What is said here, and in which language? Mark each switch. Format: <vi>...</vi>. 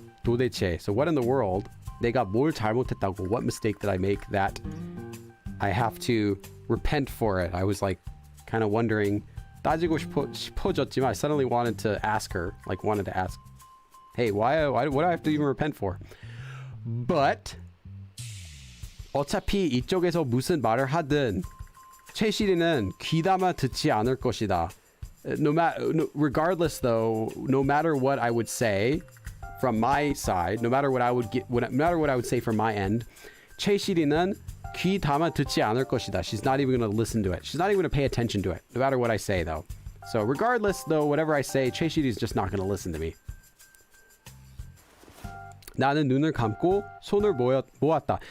<ko>도대체.</ko> <en>So what in the world?</en> <ko>내가 뭘 잘못했다고?</ko> <en>What mistake did I make that I have to repent for it? I was like kind of wondering.</en> <ko>따지고 싶어졌지만</ko> <en>I suddenly wanted to ask her, like wanted to ask, hey, why what do I have to even repent for?</en> <ko>But 어차피 이쪽에서 무슨 말을 하든 최시리는 귀담아 듣지 않을 것이다.</ko> <en>Regardless though, no matter what I would say from my side, no matter what I would say from my end,</en> <ko>최시리는 귀 담아 듣지 않을 것이다.</ko> <en>She's not even going to listen to it. She's not even going to pay attention to it, no matter what I say, though. So regardless, though, whatever I say, 최시리 is just not going to listen to me.</en> <ko>나는 눈을 감고 손을 모았다.</ko>